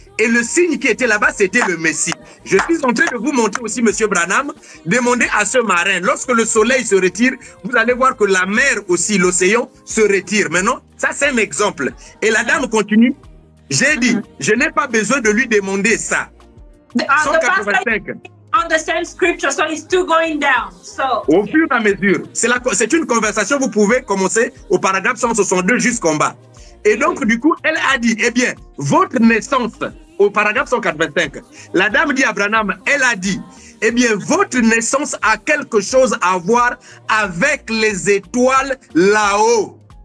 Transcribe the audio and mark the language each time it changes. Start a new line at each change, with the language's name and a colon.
French: Et le signe qui était là-bas, c'était le Messie. Je suis en train de vous montrer aussi, Monsieur Branham, demandez à ce marin, lorsque le soleil se retire, vous allez voir que la mer aussi, l'océan, se retire. Maintenant, ça c'est un exemple. Et la dame continue, j'ai dit, je n'ai pas besoin de lui demander ça. 185.
English: On the same scripture, so it's still going down. So
French: au fur et à mesure, c'est une conversation, vous pouvez commencer au paragraphe 162 jusqu'en bas. Et donc, du coup, elle a dit, eh bien, votre naissance, au paragraphe 185, la dame dit à Branham, elle a dit, eh bien, votre naissance a quelque chose à voir avec les étoiles là-haut.